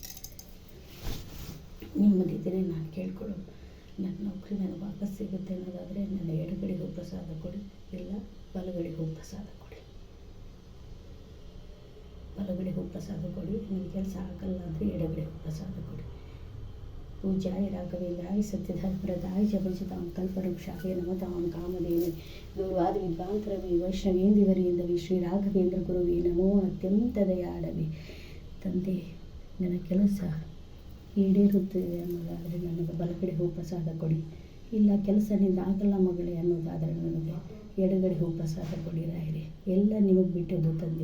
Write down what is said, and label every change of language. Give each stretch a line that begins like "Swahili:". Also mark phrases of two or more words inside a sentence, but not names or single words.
Kannada: ನಿಮ್ಮದಿದ್ದರೆ ನಾನು ಕೇಳ್ಕೊಳ್ಳೋದು, ನನ್ನ ನೌಕರಿ ನನಗೆ ವಾಪಸ್ ಸಿಗುತ್ತೆ ಅನ್ನೋದಾದರೆ ನನ್ನ ಎಡಗಡೆ ಹೂ ಪ್ರಸಾದ ಕೊಡಿ, ಇಲ್ಲ ಬಲಗಡೆ ಹೂ ಪ್ರಸಾದ ಕೊಡಿ. ಬಲಗಡೆ ಹೂ ಪ್ರಸಾದ ಕೊಡಿ. ನನ್ನ ಕೆಲಸ ಆಗಲ್ಲ ಅಂದರೆ ಎಡಗಡೆ ಹೂ ಪ್ರಸಾದ ಕೊಡಿ.
Sanskrit: पूज्याय राघवेन्द्राय सत्यधर्मरताय च भजतां कल्पवृक्षाय नमतां कामधेनुवे दूर्वाद विद्वांतरवे वैष्णवेंदिवरेंदवे ಶ್ರೀ ರಾಘವೇಂದ್ರ ಗುರುವೇ ನಮೋ ಅತ್ಯಂತ ದಯಾಳವೇ.
Kannada: ತಂದೆ, ನನ್ನ ಕೆಲಸ ಈಡೇರುತ್ತದೆ ಅನ್ನೋದಾದರೆ ನನಗೆ ಬಲಗಡೆ ಹೂ ಪ್ರಸಾದ ಕೊಡಿ, ಇಲ್ಲ ಕೆಲಸ ನಿಂದ ಆಗಲ್ಲ ಮಗಳೇ ಅನ್ನೋದಾದರೆ ನನಗೆ ಎಡಗಡೆ ಹೂ ಪ್ರಸಾದ ಕೊಡಿ. ರಾಯರೇ, ಎಲ್ಲ ನಿಮಗೆ ಬಿಟ್ಟದ್ದು ತಂದೆ.